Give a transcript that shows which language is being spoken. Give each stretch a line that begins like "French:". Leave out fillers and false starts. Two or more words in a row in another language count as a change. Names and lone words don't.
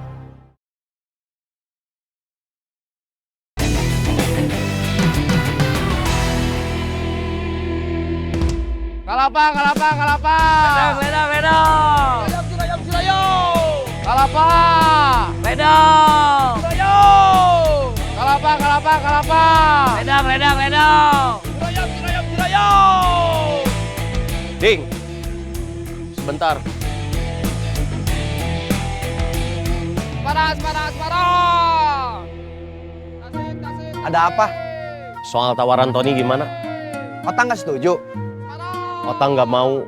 Indonesian: Kalapa, kalapa, kalapa. Ledang, ledang, ledang. Cirayam, cirayam. Kalapa. Ledang. Cirayam. Kalapa, kalapa, kalapa. Ledang, ledang, ledang. Cirayam, cirayam, cirayam. Ding, sebentar. Semarang, Semarang, Semarang. Tasik, tasik. Ada apa? Soal tawaran Tony gimana? Otang nggak setuju? Otang nggak mau.